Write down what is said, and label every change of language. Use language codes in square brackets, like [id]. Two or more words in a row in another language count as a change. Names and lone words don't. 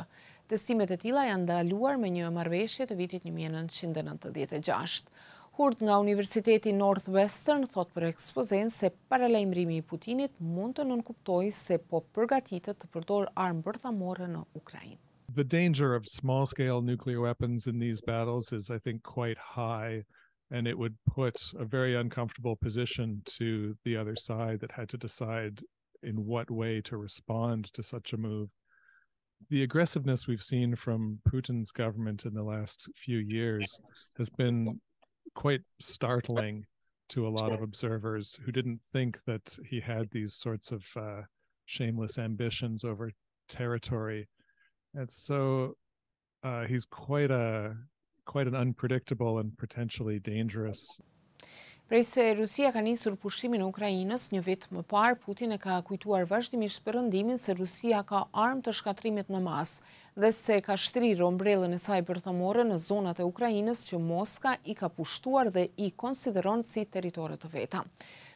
[sq] Testimet e tilla janë ndaluar me një marrëveshje të vitit 1996. Hurt nga Universiteti Northwestern thot për ekspozen se paralajmërimi I Putinit mund të nënkuptojë se po përgatitet të përdorë armë bërthamore në Ukrainë. [en] The danger of small-scale nuclear weapons in these battles is, I think, quite high, and it would put a very uncomfortable position to the other side that had to decide in what way to respond to such a move. The aggressiveness we've seen from Putin's government in the last few years has been quite startling to a lot of observers who didn't think that he had these sorts of shameless ambitions over territory. And so he's quite an unpredictable and potentially dangerous. [sq] Prej se Rusia ka nisur pushimin e Ukrainës, një vit më parë, Putin e ka kujtuar vazhdimisht perëndimin se Rusia ka armë të shkatrimit në masë dhe se ka shtrirë ombrellën e saj bërthamore në zonat e Ukrainës që Moska I ka pushtuar dhe I konsideron si territore të veta.